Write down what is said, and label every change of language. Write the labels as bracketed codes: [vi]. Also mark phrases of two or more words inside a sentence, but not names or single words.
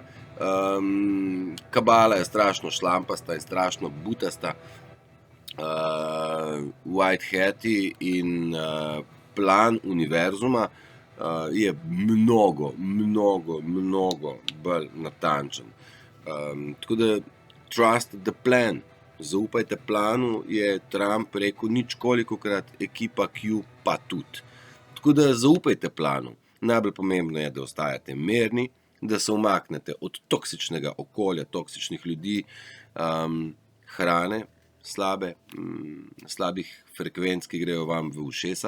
[sl] Kabala je strašno šlampasta in strašno butasta. White Hati in plan univerzuma je mnogo bolj natančen. Tako da [en] trust the plan, [sl] zaupajte planu, je Trump rekel ničkolikokrat, ekipa Q pa tudi. Tako da zaupajte planu. Najbolj pomembno je, da ostajate mirni, da se umaknete od toksičnega okolja, toksičnih ljudi, hrane, slabih frekvenc, ki grejo vam v ušesa.